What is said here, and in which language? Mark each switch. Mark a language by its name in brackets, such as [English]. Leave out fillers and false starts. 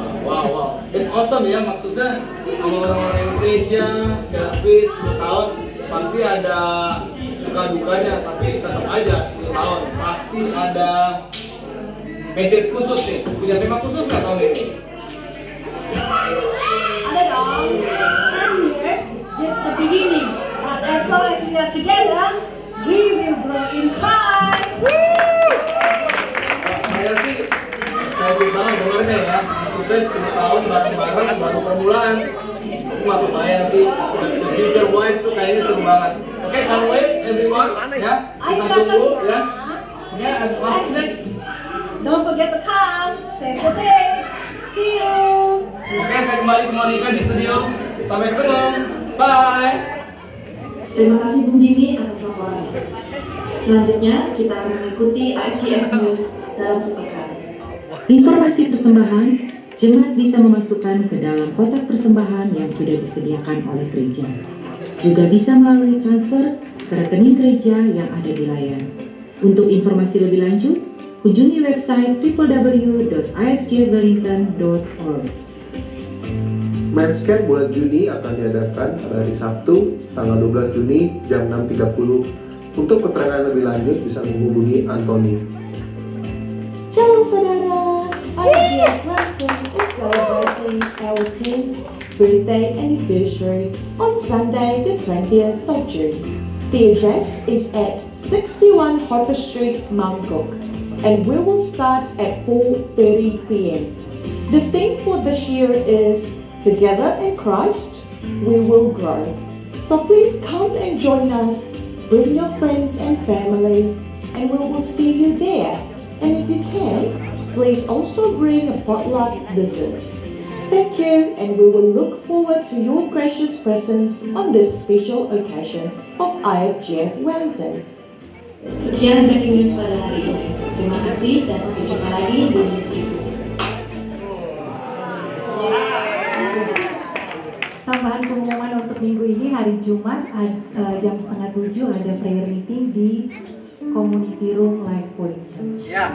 [Indonesian] Wow. [English] It's awesome [Indonesian] ya, maksudnya sama orang-orang Indonesia, selfish 10 tahun pasti ada suka dukanya, tapi tetap aja 10 tahun pasti ada message khusus nih. Punya tema khusus nggak tahun ini? Ada dong. [English] 10 years is just the beginning. But as long as we are together, we will grow in Christ. [Indonesian] Saya sih excited banget dengarnya ya. Maksudnya 10 tahun bareng-bareng baru permulaan. Aku nggak kebayang sih. [English] The future wise [Indonesian] tuh kayaknya seru banget. [English] Oke, can't wait everyone ya. [Indonesian] Kita tunggu ya. Ya, [English] and what's next? Don't forget to come, save the date. See you. [Indonesian] Oke, saya kembali ke Monica di studio. Sampai ketemu. Bye. Terima kasih Bung Jimmy atas laporannya. Selanjutnya kita akan mengikuti IFJF News dalam sepekan. Informasi persembahan, jemaat bisa memasukkan ke dalam kotak persembahan yang sudah disediakan oleh gereja. Juga bisa melalui transfer ke rekening gereja yang ada di layar. Untuk informasi lebih lanjut, kunjungi website www.ifjwellington.org. Men's Camp bulan Juni akan diadakan pada hari Sabtu, tanggal 12 Juni jam 6.30. Untuk keterangan lebih lanjut bisa menghubungi Anthony. Shalom saudara, [English] IFJF Wellington is celebrating our 10th birthday anniversary on Sunday the 20th of June. The address is at 61 Harper Street, Mount Cook, and we will start at 4:30 p.m. The theme for this year is Together in Christ, we will grow. So please come and join us, bring your friends and family, and we will see you there. And if you can, please also bring a potluck dessert. Thank you, and we will look forward to your gracious presence on this special occasion of IFJF Wellington. [Indonesian] Sekian breaking news pada hari ini. Terima kasih dan sampai jumpa lagi di news berikutnya. Tambahan pengumuman untuk minggu ini, hari Jumat jam 6:30 ada prayer meeting di Community Room Life Point Church.